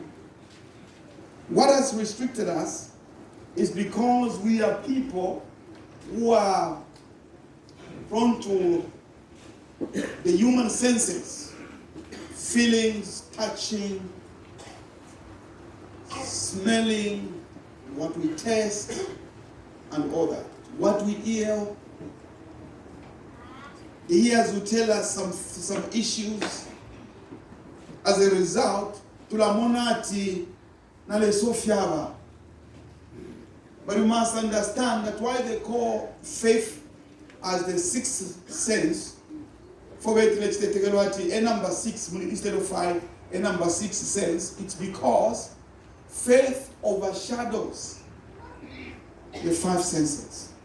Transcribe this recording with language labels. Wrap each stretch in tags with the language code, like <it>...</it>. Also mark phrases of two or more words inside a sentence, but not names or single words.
<en>What has restricted us is because we are people who are prone to the human senses, feelings, touching, smelling, what we taste, and all that. What we hear. The ears will tell us some issues. As a result,</en> <bem>tulamonati nale sofiaba.</bem> <en>But you must understand that why they call faith as the sixth sense, for it a number 6 instead of 5, a number 6 sense, it's because faith overshadows the 5 senses.</en>